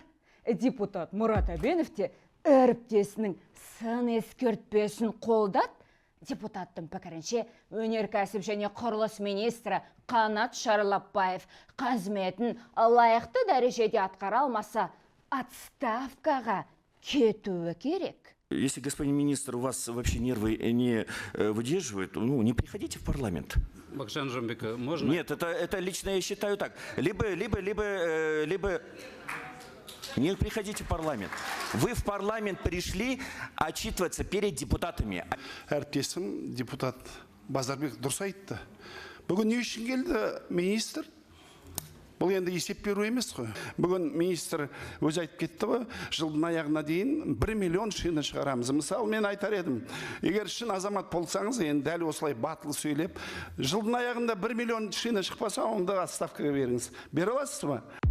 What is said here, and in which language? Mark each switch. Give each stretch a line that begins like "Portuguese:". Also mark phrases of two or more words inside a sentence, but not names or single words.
Kazakh: Депутат Мұрат Әбенов те әріптесінің сын ескертпесін қолдады. Депутаттың пікірінше, өнеркәсіп және құрылыс министрі Қанат Шарлапбаев қызметін лайықты дәрежеде атқара алмаса, отставкаға кетуі керек.
Russian: Если, господин министр, у вас вообще нервы не выдерживают, ну, не приходите в парламент. Бакытжан Жамбек, можно? Нет, это лично я считаю так. Либо не приходите в парламент. Вы в парламент пришли отчитываться перед депутатами.
Kazakh: Әріптесім депутат Базарбек дұрыс айтты. Бүгін не үшін келді министр? Бұл енді есеп беру емес қой. Бүгін министр өзі айтып кетті ғой, жылдың аяғына дейін 1 миллион шина шығарамыз. Мысалы, мен айтар едім, егер шын азамат болсаңыз, енді дәл осылай батыл сөйлеп, жылдың аяғында 1 миллион шина шықпаса, онда отставкаға беріңіз.